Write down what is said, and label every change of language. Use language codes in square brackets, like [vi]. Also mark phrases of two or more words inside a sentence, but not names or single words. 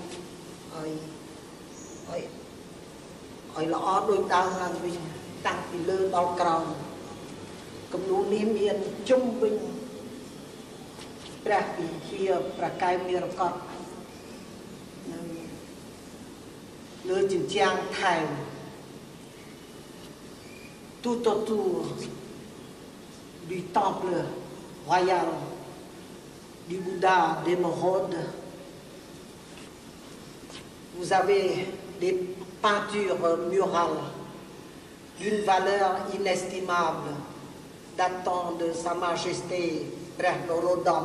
[km] ឲ្យល្អដូចដើមឡើងវិញតាំងពីលើដល់ក្រោមគំនូរនេះមានជុំវិញព្រះវិហារព្រះកែវនិរកតលើជញ្ជាំងថែម [fr] tout autour du temple royal du Bouddha d'Émeraude. Vous avez des peintures murales d'une valeur inestimable datant de Sa Majesté Prêtre Norodom.